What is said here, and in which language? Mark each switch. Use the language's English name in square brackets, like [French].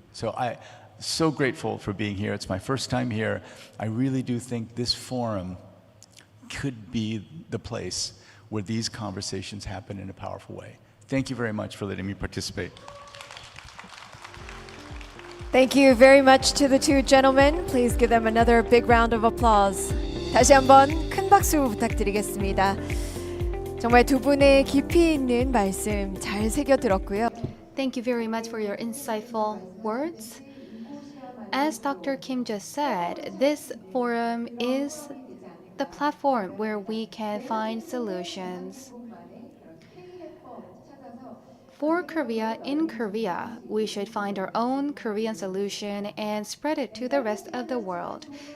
[English] So I'm so grateful for being here. It's my first time here. I really do think this forum could be the place where these conversations happen in a powerful way. Thank you very much for letting me participate. Thank you very much to the two gentlemen. Please give them another big round of applause. [Korean] 다시 한번 큰 박수 부탁드리겠습니다. 정말 두 분의 깊이 있는 말씀 잘 새겨 들었고요. [English] Thank you very much for your insightful words. As Dr. Kim just said, this forum is the platform where we can find solutions. For Korea in Korea, we should find our own Korean solution and spread it to the rest of the world.